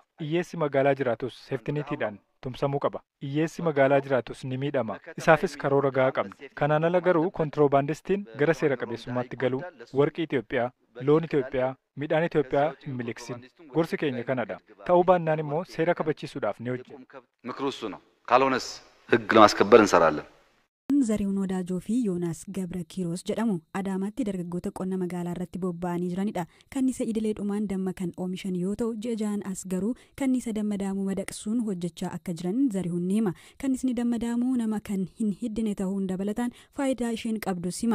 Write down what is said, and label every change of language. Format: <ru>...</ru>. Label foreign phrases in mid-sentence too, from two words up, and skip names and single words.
<om>Hiyyeessi magaalaa jiraatus seeftinitiidhaan tumsamuu qaba. Hiyyeessi magaalaa jiraatus ni miidhama. Isaafis karoora gahaa qabna. Kanaan ala garuu kontiroobaandistiin gara seera qabeessummaatti galuu warqii Itoophiyaa, loon Itoophiyaa, midhaan Itoophiyaa hin miliksin. Gorsi keenya kanadha. Ta'uu baannaan immoo seera kabachiisuudhaaf ni hojjenna.</om> <am>ምክሩ እሱ ነው። ካልሆነስ ህግ ለማስከበር እንሰራለን።</am> <om>Zarihuun Wadaajoo fi Yoonaas Gabra Kiiroos jedhamu Adaamaatti dargaggoota qonna magaalaa irratti bobba'anii jiranidha. Kannisa idileedhumaan damma kan oomishan yoo ta'u ji'a ja'an as garuu kannisa dammadaamuu madaqsuun hojjechaa akka jiran Zarihuun ni hima. Kannisni dammadaamuu nama kan hin hiddine ta'uun dabalataan faayidaa isheen qabdus hima.</om>